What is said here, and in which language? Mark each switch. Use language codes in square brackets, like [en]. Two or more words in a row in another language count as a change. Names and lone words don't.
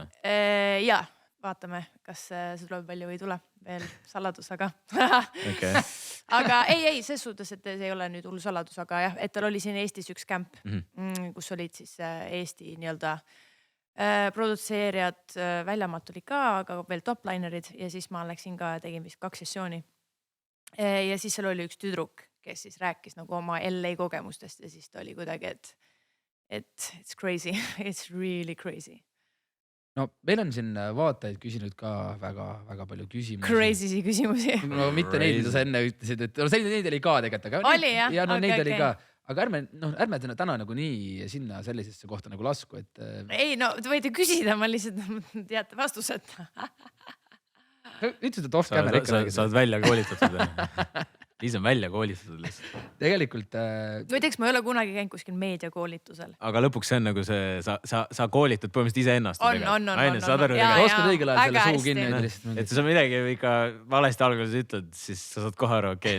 [et] Jaa, vaatame, kas see tuleb välja või ei tule veel saladus, aga aga ei, ses suhtes, et see ei ole nüüd hull saladus, aga jah, et tal oli siin Eestis üks kämp, kus olid siis Eesti nii-öelda produtseerijad, väljamaalt oli ka, aga veel toplinerid ja siis ma läksin ka ja tegin vist 2 sessiooni. Ja siis seal oli üks tüdruk, kes siis rääkis nagu oma LA kogemustest ja siis ta oli kuidagi, et [en] it's crazy, it's really crazy. [et] No meil on siin vaatajaid küsinud ka väga palju küsimusi. Crazy küsimusi. No mitte neid, mida sa enne ütlesid, et neid oli ka tegelikult. Oli jah? Ja neid oli ka. Aga ärme täna nagu nii sinna sellisesse kohta nagu lasku, et... Ei, no te võite küsida, ma lihtsalt teate vastused. Ütlesid, et off-camera ikka. Sa oled välja koolitatud. Liis on välja koolitatud lihtsalt. Tegelikult... Võiteks ma ei ole kunagi käinud kuskil meediakoolitusel. Aga lõpuks see on nagu see, sa koolitad põhimõtteliselt ise ennast. On. Oskad õigel ajal selle suu kinni. Et kui sa midagi ikka valesti alguses ütled, siis sa saad kohe aru, okei.